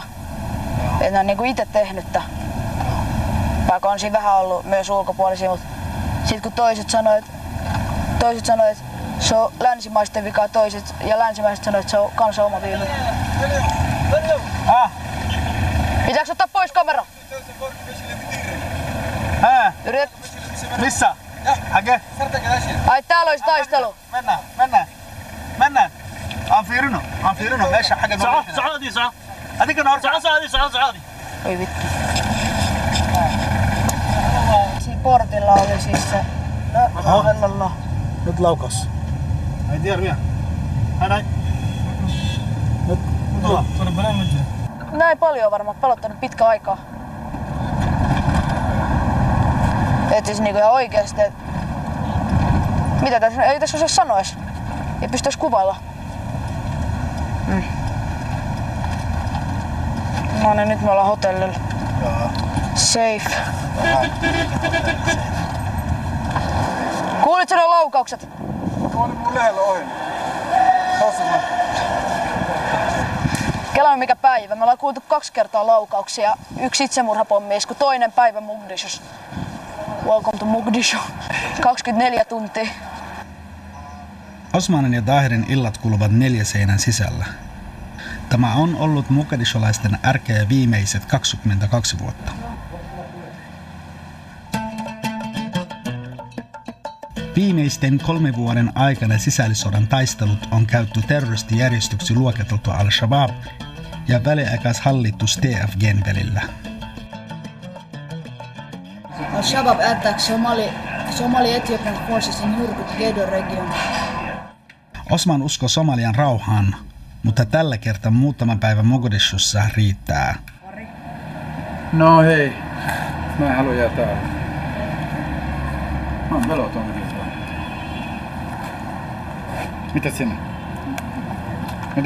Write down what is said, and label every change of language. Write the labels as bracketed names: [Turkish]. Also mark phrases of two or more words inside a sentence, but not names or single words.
[Finnish] Että ne on niinku ite tehnyttä. Vaikka on siinä vähän ollut myös ulkopuolisia, mutta sit kun toiset sanoo, että se on länsimaisten vika, toiset ja länsimaiset sanoo, että se on kansan oma viime. Pitääkö ottaa pois kamera? Yrität. Missä? Hage? Ai täällä olisi taistelu. Mennään. [Somali] aan fiirino meesha xagga socodii soco adigana hor socodii [Finnish] Oi vittu. Siinä portilla oli siis se. nyt laukas [Somali] ai diyaar miya [Finnish] näin nyt tulla Näin paljon on varmaan pelottanut pitkä aikaa. Et siis niinku ihan oikeesti, et mitä tässä, ei tässä osaa sanoa edes. Ei pysty edes kuvailla. No niin, nyt me ollaan hotellilla. Safe. Kuulitko ne laukaukset? Tuo oli mun lähellä ohi. Kelaa mikä päivä. Me ollaan kuultu 2 kertaa laukauksia. 1 itsemurhapommi-isku, toinen päivä Mogadishussa. [English] Welcome to Mogadishu. 24 tuntia. [Finnish] Osmanin ja Dahirin illat kuluvat 4 seinän sisällä. Tämä on ollut mogadisholaisten ärkeä viimeiset 22 vuotta. Viimeisten 3 vuoden aikana sisällissodan taistelut on käyty terroristijärjestöksi luokiteltu Al-Shabaab ja väliaikaishallittus TFGn välillä. [English] Al-Shabaab attacks Somali Ethiopian forces in Hurghada region. [Finnish] Osman uskoo Somalian rauhaan, mutta tällä kertaa muutaman päivän Mogadishussa riittää. No hei, mä en halua jää täällä. Mä oon peloton. Mitä sinne? Mitä?